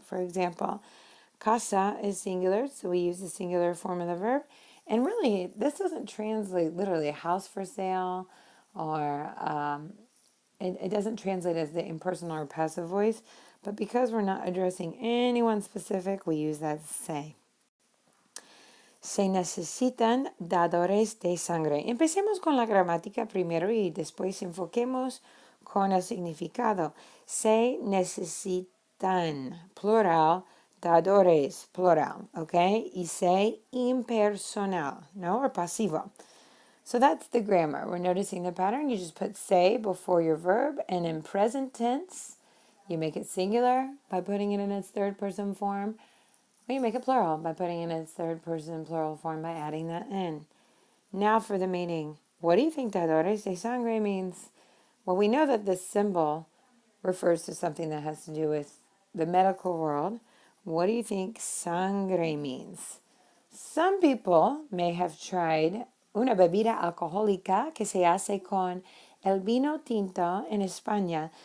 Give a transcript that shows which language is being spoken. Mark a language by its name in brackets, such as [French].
[English] For example, casa is singular, so we use the singular form of the verb. And really, this doesn't translate literally a house for sale or it doesn't translate as the impersonal or passive voice. But because we're not addressing anyone specific, we use that say. [Spanish] Se necesitan dadores de sangre. Empecemos con la gramática primero y después enfoquemos con el significado. Se necesitan, plural, dadores, plural, okay? Y se impersonal, no, or pasivo. [English] So that's the grammar. We're noticing the pattern. You just put say before your verb, and in present tense, you make it singular by putting it in its third person form. Or you make it plural by putting in its third person plural form by adding that in. Now for the meaning. What do you think dadores de sangre means? Well, we know that this symbol refers to something that has to do with the medical world. What do you think sangre means? Some people may have tried [Spanish] una bebida alcohólica que se hace con el vino tinto en España.